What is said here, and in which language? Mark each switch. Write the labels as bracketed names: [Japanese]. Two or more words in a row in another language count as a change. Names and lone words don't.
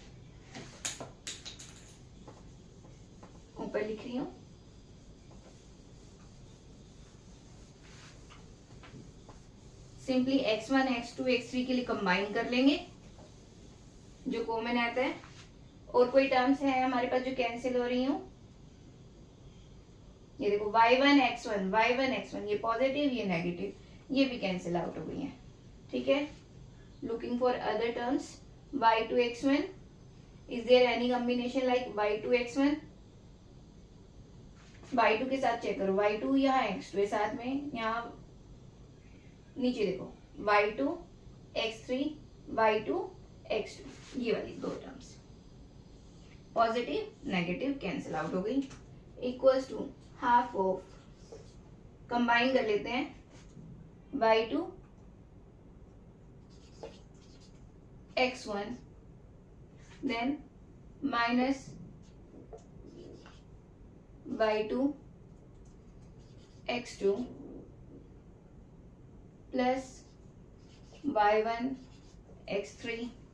[Hindi] ऊपर लिख रही हूं सिंपली x1 x2 x3 के लिए कंबाइन कर लेंगे जो कॉमन आता है, और कोई टर्म्स है हमारे पास जो कैंसिल हो रही हूं, ये देखो y1 x1 ये पॉजिटिव ये नेगेटिव, ये भी [English] cancel out [Hindi] हो गई हैं, ठीक है। [English] looking for other terms y2 x1 is there any combination like y2 x1 [Hindi] y2 के साथ चेक करो y2 यहाँ x2 साथ में, यहाँ नीचे देखो y2 x3 y2 x2 ये वाली दो टर्म्स [English] positive negative cancel out [Hindi] हो गई, [English] equals to half of, [Hindi] कंबाइन कर लेते हैं y2 [English] x1 then minus y2 x2 plus y1 x3